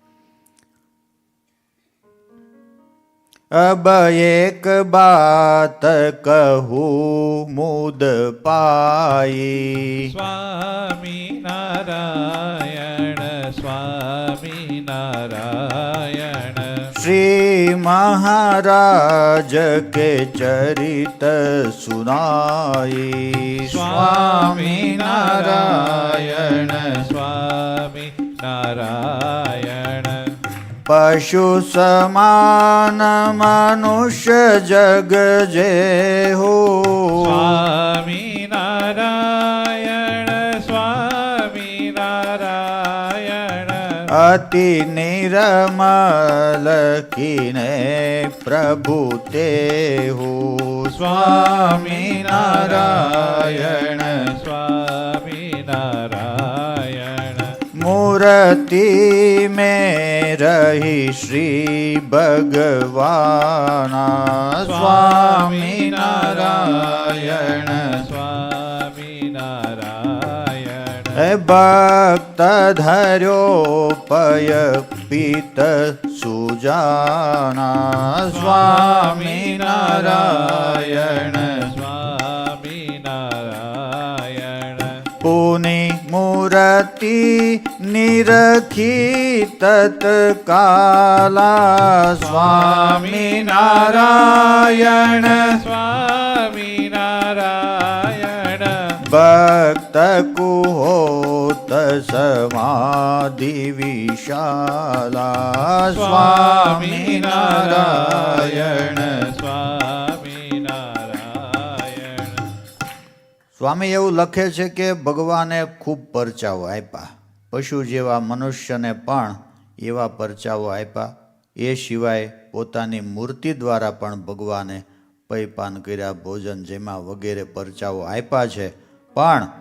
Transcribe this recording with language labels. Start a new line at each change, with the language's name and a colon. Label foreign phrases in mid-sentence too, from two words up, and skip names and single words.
Hindi: अब एक बात कहुं मुद पाई. સ્વામી નારાયણ, સ્વામી નારાયણ. श्री महाराज के चरित सुनाई. स्वामी नारायण, स्वामी नारायण. पशु समान मनुष्य जग जेहु. स्वामी नारायण, स्वामी नारायण. अति निरमल कीने प्रभु तेहु. स्वामी नारायण, स्वामी नारायण. मूर्ति में रही श्री भगवाना. स्वामी नारायण, स्वामी नारायण. भक्त धर्यो पय पीत सुजाना. स्वामी नारायण, स्वामी नारायण. पुनि मूर्ति निरखी तत्काला. स्वामी नारायण, स्वामी नारायण. भक्त कुहोत समाधि विशाला. स्वामी नारायण, स्वामी નારાયણ.
Gujarati: સ્વામી એવું લખે છે કે ભગવાને ખૂબ પરચાઓ આપ્યા. પશુ જેવા મનુષ્યને પણ એવા પરચાઓ આપ્યા. એ સિવાય પોતાની મૂર્તિ દ્વારા પણ ભગવાને પૈપાન કર્યા, ભોજન જેમાં વગેરે પરચાઓ આપ્યા છે.